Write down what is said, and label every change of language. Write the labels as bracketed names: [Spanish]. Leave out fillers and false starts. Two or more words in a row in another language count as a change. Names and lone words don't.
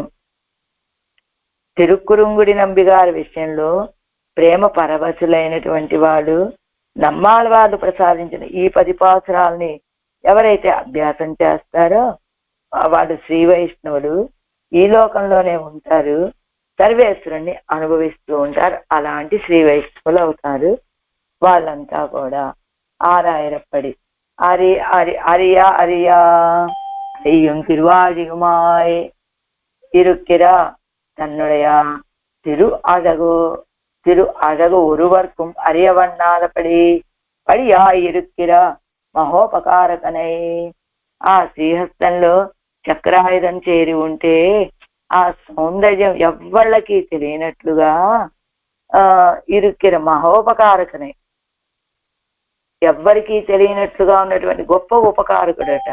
[Telugu] తిరుక్కురుంగుడి నంబిగారి విషయంలో ప్రేమ పరవశులైనటువంటి వాడు నమ్మాళ్ళ వాళ్ళు ప్రసాదించిన ఈ 10 పాసురాలని ఎవరైతే అభ్యాసం చేస్తారో వాడు శ్రీ వైష్ణవుడు, ఈ లోకంలోనే ఉంటారు, సర్వేశ్వరుణ్ణి అనుభవిస్తూ ఉంటారు. అలాంటి శ్రీ వైష్ణవులు అవుతారు. వాళ్ళంతా కూడా [Tamil] ஆறாயிரப்படி அரியா ஐயும் திருவாழியுமாய் இருக்கிறா தன்னுடைய திரு அழகு ஒருவர்க்கும் அறியவண்ணாதபடி படியாயிருக்கிறா మహోపకారకనై. [Telugu] ఆ శ్రీహస్తంలో చక్రాయుధం చేరి ఉంటే ఆ సౌందర్యం ఎవ్వళ్ళకి తెలియనట్లుగా [Tamil] இருக்கிற மஹோபகாரகனை, [Telugu] ఎవ్వరికీ తెలియనట్లుగా ఉన్నటువంటి గొప్ప ఉపకారకుడట.